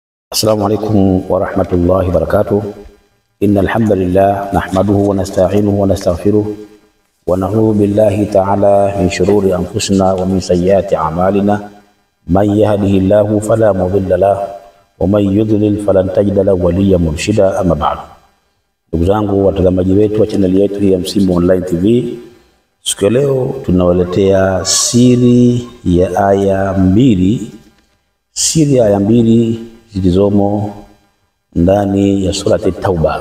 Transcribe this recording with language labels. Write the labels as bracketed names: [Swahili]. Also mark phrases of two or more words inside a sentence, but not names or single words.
[Arabic] السلام عليكم ورحمة الله وبركاته. إن الحمد لله نحمده ونستعينه ونستغفره ونعوذ بالله تعالى من شرور أنفسنا ومن سيئات أعمالنا. من يهده الله فلا مضل له ومن يضلل فلن تجد له وليا مرشدا. أما بعد, [Swahili] ndugu zangu watazamaji wetu wa channel yetu ya Msimbo Online TV, siku leo tunawaletea siri ya aya mbili zilizomo ndani ya surati Tauba.